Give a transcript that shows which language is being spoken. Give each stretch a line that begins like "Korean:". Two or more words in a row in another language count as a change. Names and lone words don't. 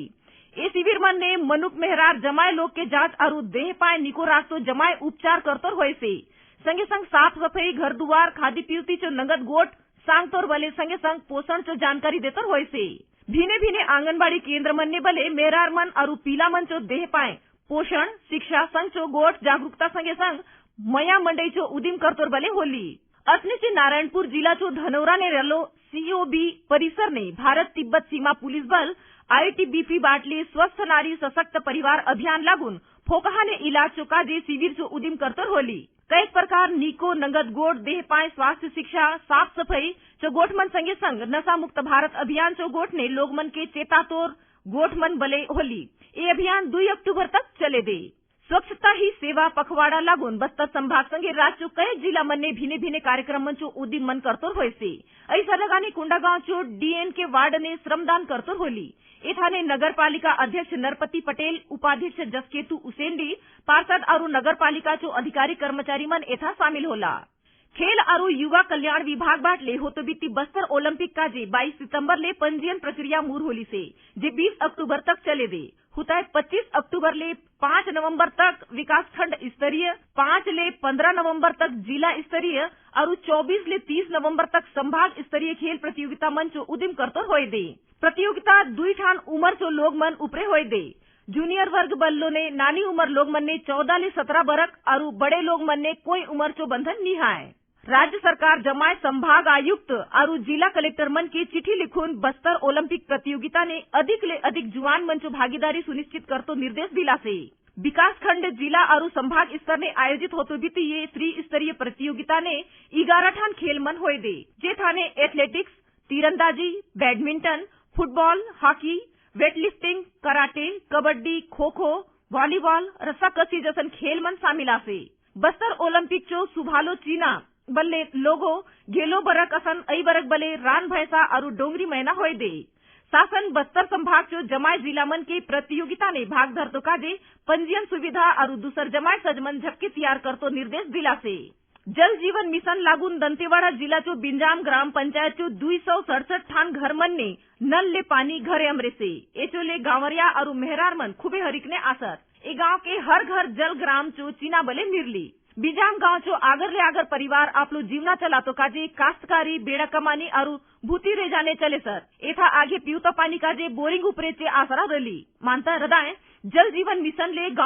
Halbi: ए शिविर मन ने मनुक मेहरार जमाए लोग के जांच आरु देह पाए निको रास्तो जमाए उपचार करतोर होय से संगे संग साफ सफाई घर दुआर खादी पीवती चो नगद गोट सांगतोर बले संगे संग पोषण चो जानकारी देतोर होय से। भीने भीने आंगनबाड़ी केंद्र मन ने बले मेहरार मन आरु पीला मन चो देह पाए पोषण शिक्षा संग चो गोट जागरूकता संगे संग मया मंडई चो उदिम करतोर बले होली। असने से नारायणपुर जिला चो धनौरा ने रलो COB परिसर ने भारत तिब्बत सीमा पुलिस बल ITBP बाटले स्वस्थ नारी सशक्त परिवार अभियान लागून फोकहा ने इलाज चो काजे शिविर चो उदिम करतोर होली। कई प्रकार नीको नगद गोट देह पाए स्वास्थ्य शिक्षा साफ सफाई चो गोठ मन संगे संग नशा मुक्त भारत अभियान चो गोठ ने लोग मन के चेतातोर गोठ मन बले होली। ये अभियान 2 अक्टूबर तक चले दे। स्वच्छता ही सेवा पखवाड़ा लागून बस्तर संभाग संगे राज्य चो कई जिला मन ने भिने भिने कार्यक्रम मन चो उदिम मन करतोर होय से। ऐसा लगाने कुंडागांव चो DN के वार्ड ने श्रमदान करतोर होली। एथाने नगर पालिका अध्यक्ष नरपति पटेल उपाध्यक्ष जसकेतु उसेंडी पार्षद और नगर पालिका चो अधिकारी कर्मचारी मन एथा शामिल होला। खेल और युवा कल्याण विभाग बाटले होतो बीती बस्तर ओलंपिक काजे 22 सितंबर ले पंजीयन प्रक्रिया मूर होली से जे 20 अक्टूबर तक चले दे। हुताय 25 अक्टूबर ले 5 नवंबर तक विकास खंड स्तरीय 5 ले 15 नवंबर तक जिला स्तरीय और 24 ले 30 नवंबर तक संभाग स्तरीय खेल प्रतियोगिता मन चो उदिम करतोर होय दे। प्रतियोगिता 2 ठान उमर चो लोग मन उपरे होय दे। जूनियर वर्ग बल्लो ने नानी उमर लोग मन ने 14 ले 17 बरक और बड़े लोग मन ने कोई उमर चो बंधन निहाय। राज्य सरकार जमाय संभाग आयुक्त और जिला कलेक्टर मन की चिट्ठी लिखून बस्तर ओलंपिक प्रतियोगिता ने अधिक ले अधिक जुआन मंचो भागीदारी सुनिश्चित करतो निर्देश दिला से विकास खंड जिला और संभाग स्तर ने आयोजित होतो बीती ये त्रिस्तरीय प्रतियोगिता ने 11 ठान खेल मन होए दे जे थाने एथलेटिक्स, तीरंदाजी, बैडमिंटन, फुटबॉल, हॉकी, वेटलिफ्टिंग, कराटे, कबड्डी, खो-खो, वॉलीबॉल, रस्साकसी जैसन खेल मन शामिल आसे। बस्तर ओलंपिक चो सुभालो चीना बल्ले लोगो गेलो बरक असन ऐ बरक बले रान भैंसा और डोंगरी मैना होए दे। शासन बस्तर संभाग चो जमाय जिला मन के प्रतियोगिता ने भाग धरतो काजे पंजीयन सुविधा और दूसर जमाय सजमन झपके तैयार करतो निर्देश दिला से। जल जीवन मिशन लागून दंतेवाड़ा जिला चो बिंजाम ग्राम पंचायत चो 267 ठान घर मन ने नल ले पानी घरे अमरे से एचोले गांवरिया और मेहरार मन खूबे हरिकने आसर ए गांव के हर घर जल ग्राम चो चीना बले मिरली। बिजाम गांव चो आगर ले आगर परिवार आपलो जीवना चलातो काजे काश्तकारी, बेड़ा कमानी और भूती रे जाने चले सर एथा आगे पीवता पानी काजे बोरिंग उपरे चे आसरा रली मानता हृदय जल जीवन मिशन ले गांव